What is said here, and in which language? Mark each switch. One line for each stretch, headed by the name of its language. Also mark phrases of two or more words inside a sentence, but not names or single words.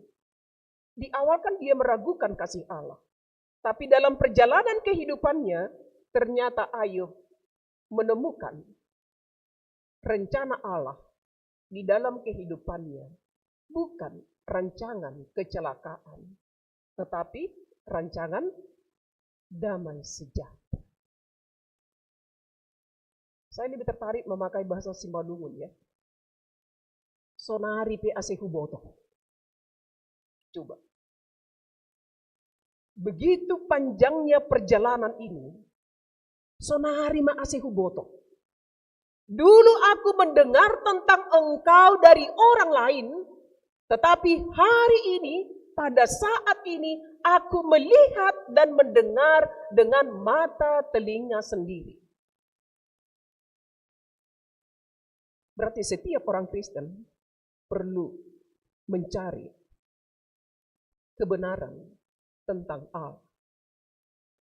Indonesian: Di awal kan dia meragukan kasih Allah. Tapi dalam perjalanan kehidupannya, ternyata Ayub menemukan rencana Allah di dalam kehidupannya. Bukan rancangan kecelakaan, tetapi rancangan damai sejahtera. Saya lebih tertarik memakai bahasa Simalungun ya.
Batak Simalungun: Sonari pe ase huboto.
Indonesian: Coba. Begitu panjangnya perjalanan ini,
Batak Simalungun: sonari ma ase huboto.
Indonesian: Dulu aku mendengar tentang engkau dari orang lain, tetapi hari ini, pada saat ini, aku melihat dan mendengar dengan mata telinga sendiri. Berarti setiap orang Kristen perlu mencari kebenaran tentang Allah.